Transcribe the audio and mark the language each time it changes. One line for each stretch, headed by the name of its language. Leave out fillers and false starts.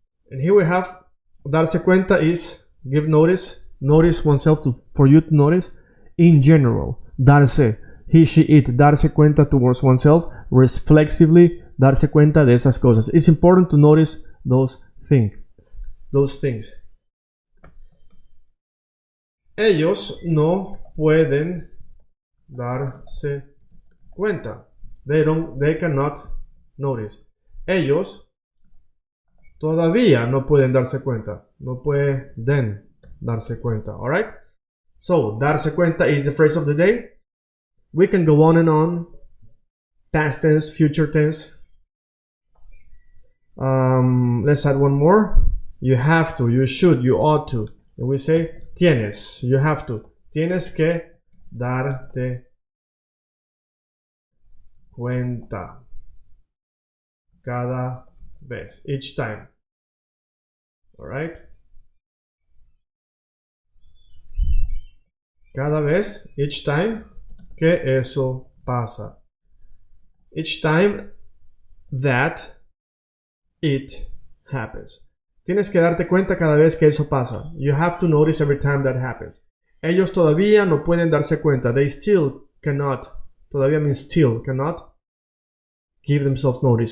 English: And here we have darse cuenta is give notice. Notice oneself for you to notice. In general, darse, he, she, it, darse cuenta towards oneself, reflexively, darse cuenta de esas cosas. It's important to notice those things.
Spanish: Ellos no pueden darse cuenta. They cannot notice. Ellos todavía no pueden darse cuenta. No pueden darse cuenta. Alright?
English: So, darse cuenta is the phrase of the day. We can go on and on. Past tense, future tense. Let's add one more. You have to, you should, you ought to. And we say tienes, you have to. Tienes que darte cuenta cada vez, each time. All right?
Spanish: Cada vez, each time que eso pasa.
English: Each time that it happens.
Spanish: Tienes que darte cuenta cada vez que eso pasa.
English: You have to notice every time that happens.
Spanish: Ellos todavía no pueden darse cuenta.
English: They still cannot. Todavía means still cannot give themselves notice.